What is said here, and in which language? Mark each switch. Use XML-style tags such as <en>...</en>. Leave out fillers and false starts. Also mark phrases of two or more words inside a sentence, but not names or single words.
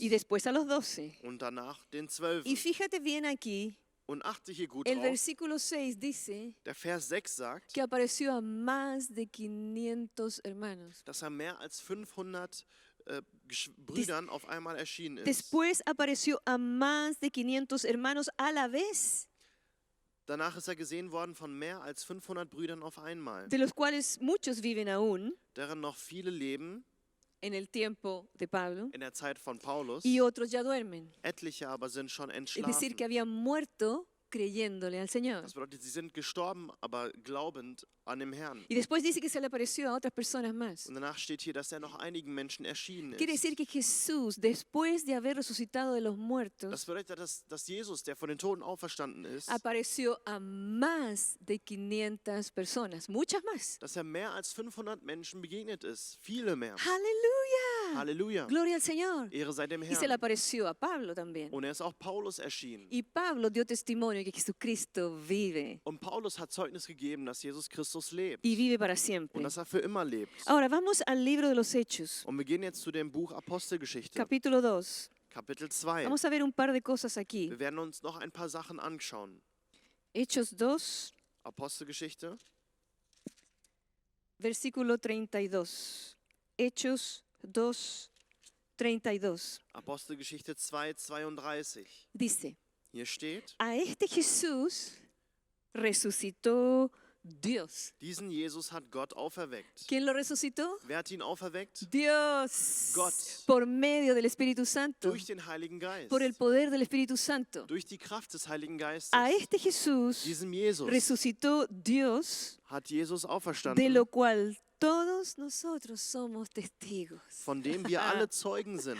<es>y después a los 12.</es> <de>Und danach den 12.</de> <es>Y fíjate bien aquí,</es> <de>Und achte hier gut</de> <es>el</es> <de>drauf.</de> <es>versículo 6 dice</es> <de>Der Vers 6 sagt,</de> <es>que apareció a más de 500 hermanos.</es> <de>dass er mehr als 500 Brüdern auf einmal erschienen ist.</de> <es>Después apareció a más de 500 hermanos a la vez,</es> <de>Danach ist er gesehen worden von mehr als 500 Brüdern auf einmal,</de> <es>de los cuales muchos viven aún</es> <de>deren noch viele leben</de> <es>en el tiempo de Pablo</es> <de>in der Zeit von Paulus.</de> <es>y otros ya duermen.</es> <de>Etliche aber sind schon</de> <es>Es decir,</es> <de>entschlafen.</de> <es>que habían muerto creyéndole al Señor.</es> <de>Das bedeutet, sie sind gestorben, aber glaubend an dem Herrn.</de> <es>Y después dice que se le apareció a otras personas más.</es> <de>Und danach steht hier, dass er noch einigen Menschen erschienen</de> <es>Quiere</es> <de>ist.</de> <es>decir que Jesús, después de haber resucitado de los muertos,</es> <de>Das bedeutet, dass Jesus, der von den Toten auferstanden ist,</de> <es>apareció a más de 500 personas, muchas más.</es> <de>dass er mehr als 500 Menschen begegnet ist. Viele mehr.</de> <es>Aleluya.</es> <de>Halleluja.</de> <es>Gloria al Señor.</es> <de>Ehre sei dem</de> <es>Y se le</es> <de>Herrn.</de> <es>apareció a Pablo también.</es> <de>Und er ist auch Paulus erschienen.</de> <es>Y Pablo dio testimonio que Jesucristo vive</es> <de>Und Paulus hat Zeugnis gegeben, dass Jesus Christus lebt.</de> <es>y vive para siempre.</es> <de>Und dass er für immer lebt.</de> <es>Ahora vamos al libro de los Hechos,</es> <de>Und wir gehen jetzt zu dem Buch Apostelgeschichte,</de> <es>capítulo 2.</es> <de>Kapitel 2.</de> <es>Vamos a ver un par de cosas aquí.</es> <de>Wir werden uns noch ein paar Sachen anschauen.</de> <es>Hechos 2,</es> <de>Apostelgeschichte,</de> <es>versículo 32. Hechos 2, 32.</es> <de>Apostelgeschichte 2, 32.</de> <es>Dice,</es> <de>Hier steht,</de> <es>a este Jesús resucitó Dios.</es> <de>diesen Jesus hat Gott auferweckt.</de> <es>¿Quién lo resucitó?</es> <de>Wer hat ihn auferweckt?</de> <es>Dios.</es> <de>Gott.</de> <es>Por medio del Espíritu Santo.</es> <de>Durch den Heiligen Geist.</de> <es>Por el poder del Espíritu Santo.</es> <de>Durch die Kraft des Heiligen Geistes.</de> <es>A este Jesús</es> <de>Diesem Jesus</de> <es>resucitó Dios,</es> <de>hat Jesus</de> <es>de</es> <de>auferstanden,</de> <es>lo cual todos nosotros somos testigos.</es> <de>von dem wir alle Zeugen sind.</de>